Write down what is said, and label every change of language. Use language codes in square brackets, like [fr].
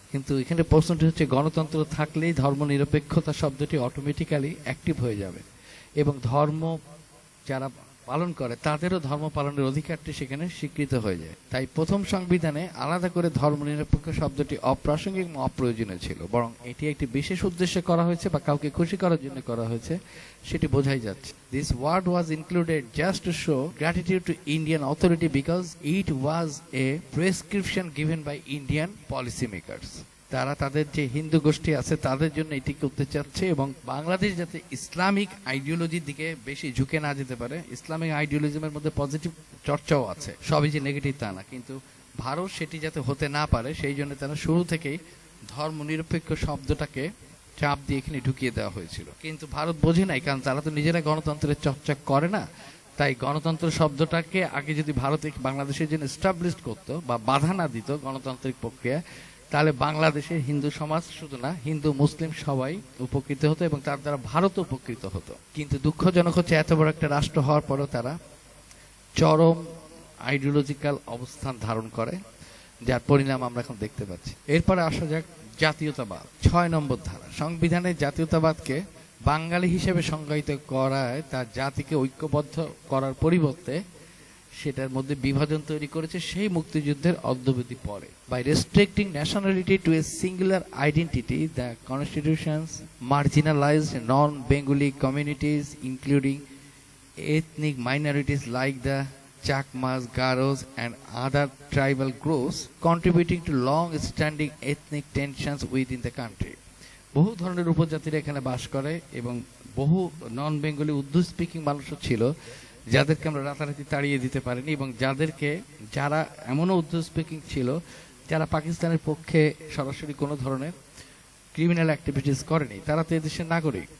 [bn] কিন্তু এখানে প্রশ্নটি হচ্ছে, গণতন্ত্র থাকলেই ধর্মনিরপেক্ষতা শব্দটি অটোমেটিক্যালি অ্যাক্টিভ হয়ে যাবে, এবং ধর্ম যারা পালন করে তাদেরও ধর্ম পালনের অধিকারটি সেখানে স্বীকৃত হয়ে যায়। তাই প্রথম সংবিধানে আলাদা করে ধর্মনিরপেক্ষ শব্দটি অপ্রাসঙ্গিক এবং অপ্রয়োজনীয় ছিল, বরং এটি একটি বিশেষ উদ্দেশ্যে করা হয়েছে বা কাউকে খুশি করার জন্য করা হয়েছে, সেটি বোঝাই যাচ্ছে। [en] This word was included just to show gratitude to Indian authority because it was a prescription given by Indian policymakers. [bn] তারা তাদের যে হিন্দু গোষ্ঠী আছে তাদের জন্য এটি করতে চাচ্ছে, এবং বাংলাদেশ যাতে ইসলামিক আইডিওলজির দিকে বেশি ঝুঁকে না যেতে পারে। ইসলামিক আইডিওলজিমের মধ্যে পজিটিভ চর্চাও আছে, সবই যে নেগেটিভ তা না, কিন্তু ভারত সেটি যাতে হতে না পারে সেই জন্য তারা শুরু থেকেই ধর্মনিরপেক্ষ শব্দটাকে চাপ দিয়ে এখানে ঢুকিয়ে দেওয়া হয়েছিল। কিন্তু ভারত বোঝে নাই, কারণ তারা তো নিজেরা গণতন্ত্রের চর্চা করে না। তাই গণতন্ত্র শব্দটাকে আগে যদি ভারত বাংলাদেশের জন্য এস্টাবলিশ করতো বা বাধা না দিত গণতান্ত্রিক প্রক্রিয়া, তাহলে বাংলাদেশে হিন্দু সমাজ শুধু না, হিন্দু মুসলিম সবাই উপকৃত হতো এবং তার দ্বারা ভারত উপকৃত হতো। কিন্তু দুঃখজনক হচ্ছে, এত বড় একটা রাষ্ট্র হওয়ার পরও তারা চরম আইডিওলজিক্যাল অবস্থান ধারণ করে, যার পরিণাম আমরা এখন দেখতে পাচ্ছি। এরপরে আসা যাক জাতীয়তাবাদ। 6 নম্বর ধারা। সংবিধানে জাতীয়তাবাদকে বাঙালি হিসেবে সংজ্ঞায়িত করায় তার জাতিকে ঐক্যবদ্ধ করার পরিবর্তে সেটার মধ্যে বিভাজন তৈরি করেছে সেই মুক্তিযুদ্ধের অদ্যাবধি পরে। [en] By restricting nationality to a singular identity, the constitution's marginalised non Bengali communities including ethnic minorities like the Chakmas, Garos and other tribal groups, contributing to long-standing ethnic tensions within the country. [bn] বহু ধরনের উপজাতিরা এখানে বাস করে এবং বহু নন Bengali Urdu speaking মানুষও ছিল, যাদেরকে আমরা রাতারাতি তাড়িয়ে দিতে পারিনি, এবং যারা এমনও উর্দু স্পিকিং ছিল যারা পাকিস্তানের পক্ষে সরাসরি কোনো ধরনের ক্রিমিনাল অ্যাক্টিভিটিস করেনি, তারা তো এদেশের নাগরিক।